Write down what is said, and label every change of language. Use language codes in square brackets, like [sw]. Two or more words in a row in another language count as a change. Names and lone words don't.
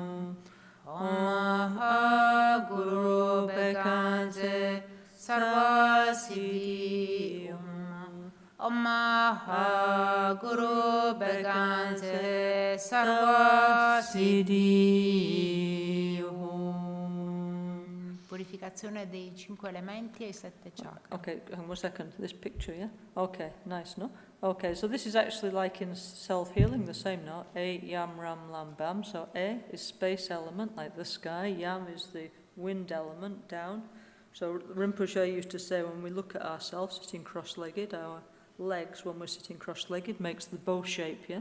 [sa] Om Beganze Sarva Siddhi Om Maha Guru Beganze Sarva Siddhi [it] Purificazione dei 5 elementi e i 7 chakras. [en] Okay, hang on 1 second. This picture, yeah? Okay, nice, no? Okay, so this is actually like in self-healing, the same, no? [sa] A, Yam, Ram, Lam, Bam. [en] So A is space element, like the sky. Yam is the wind element, down. So Rinpoche used to say when we look at ourselves sitting cross-legged, our legs, when we're sitting cross-legged, makes the bow shape, yeah?